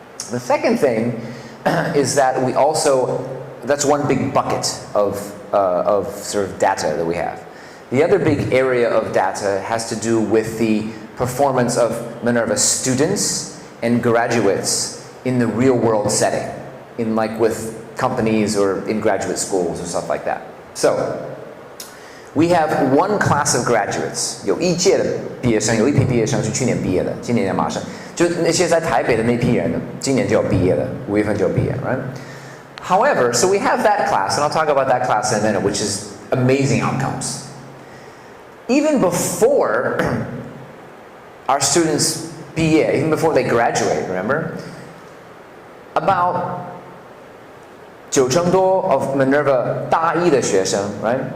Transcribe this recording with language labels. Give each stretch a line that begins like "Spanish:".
English: The second thing is that we also, that's one big bucket of sort of data that we have. The other big area of data has to do with the performance of Minerva students and graduates in the real world setting, in like with companies or in graduate schools or stuff like that. So, we have one class of graduates,
Chinese: 有一届的毕业生，有一批毕业生是去年毕业的，今年也马上，就那些在台北的那批人，今年就要毕业了，5月份就要毕业
English: right? However, so we have that class, and I'll talk about that class in a minute, which is amazing outcomes. Even before our students
Chinese: 毕业,
English: even before they graduate, remember? About 90%
Chinese: 多
English: of Minerva
Chinese: 大一的学生,
English: right?